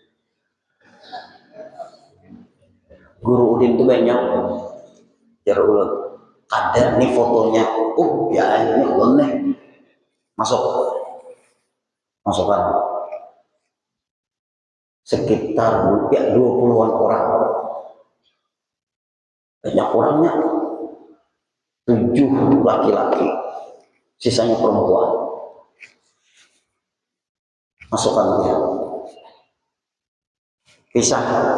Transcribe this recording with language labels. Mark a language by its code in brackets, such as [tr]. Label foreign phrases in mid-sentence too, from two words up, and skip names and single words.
[id] Guru Udin itu banyak. [bjn] Jar ulun. Ada nih fotonya. Oh ya ini ulun nih. Masukkan. [id] Sekitar 20-an orang. Banyak orangnya. 7 laki-laki. Sisanya perempuan. Masukkan dia. Pisah.